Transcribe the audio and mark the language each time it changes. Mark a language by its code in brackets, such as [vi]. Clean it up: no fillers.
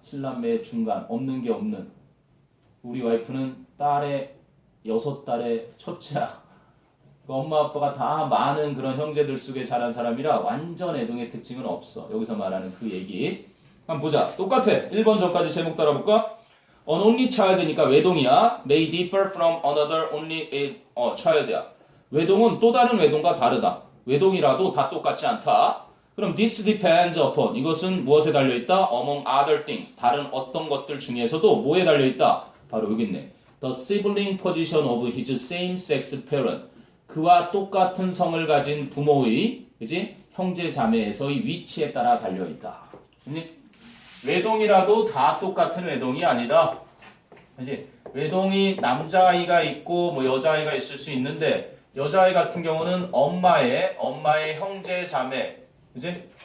[ko] 7남매의 중간, 없는 게 없는. 우리 와이프는 딸의 6딸의 첫째야. 엄마 아빠가 다 많은 그런 형제들 속에 자란 사람이라 완전 애동의 특징은 없어. 여기서 말하는 그 얘기. 한번 보자. 똑같아. 1번 전까지 제목 따라볼까? [en] An only child니까 [ko] 외동이야. [en] May differ from another only child야. [ko] 외동은 또 다른 외동과 다르다. 외동이라도 다 똑같지 않다. 그럼 [en] this depends upon [ko] 이것은 무엇에 달려있다? [en] Among other things [ko] 다른 어떤 것들 중에서도 뭐에 달려있다? 바로 여기 있네. [en] The sibling position of his same-sex parent [ko] 그와 똑같은 성을 가진 부모의 그지? 형제 자매에서의 위치에 따라 달려있다. 외동이라도 다 똑같은 외동이 아니다. 그지? 외동이 남자아이가 있고 뭐 여자아이가 있을 수 있는데 여자아이 같은 경우는 엄마의 형제 자매 그지?